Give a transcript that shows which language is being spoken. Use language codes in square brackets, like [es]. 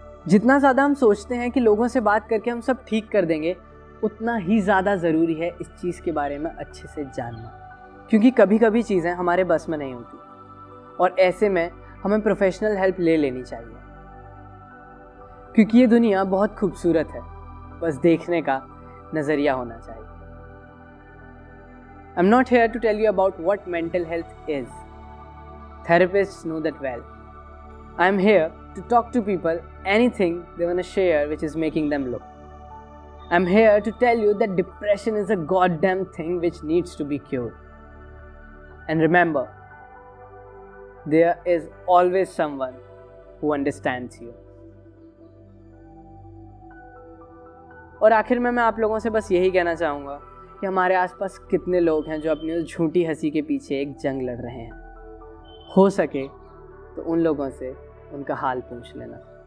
[hi] जितना ज़्यादा हम सोचते हैं कि लोगों से बात करके हम सब ठीक कर देंगे, उतना ही ज़्यादा ज़रूरी है इस चीज़ के बारे में अच्छे से जानना। क्योंकि कभी कभी चीज़ें हमारे बस में नहीं होती और ऐसे में हमें प्रोफेशनल हेल्प ले लेनी चाहिए। क्योंकि ये दुनिया बहुत खूबसूरत है, बस देखने का नज़रिया होना चाहिए। [en] I'm not here to tell you about what mental health is. Therapists know that well. I'm here to talk to people anything they want to share which is making them look. I'm here to tell you that depression is a goddamn thing which needs to be cured. And remember, there is always someone who understands you. [hi] और आखिर में मैं आप लोगों से बस यही कहना चाहूँगा कि हमारे आसपास कितने लोग हैं जो अपनी उस झूठी हंसी के पीछे एक जंग लड़ रहे हैं। हो सके तो उन लोगों से उनका हाल पूछ लेना।